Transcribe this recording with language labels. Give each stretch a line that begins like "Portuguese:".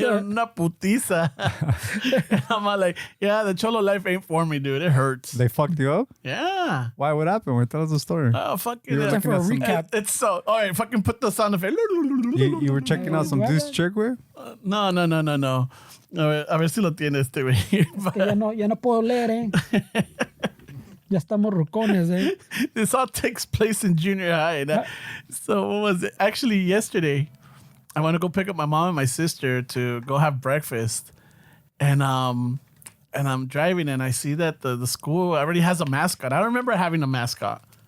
Spanish: dieron una putiza.
English: And I'm all like, yeah, the cholo life ain't for me, dude. It hurts. They fucked you up? Yeah. Why? What happened? Wait, tell us the story. Oh, fucking. You were Time for a looking at recap. It's so. All right, fucking put the sound effect. You were checking out some dude's chick, güey? No.
Spanish: A ver si lo tiene este, güey. Que ya no puedo leer, Ya estamos rucones,
English: This all takes place in junior high. So what was it? Actually, yesterday, I went to go pick up my mom and my sister to go have breakfast, and I'm driving and I see that the school already has a mascot. I don't remember having a mascot.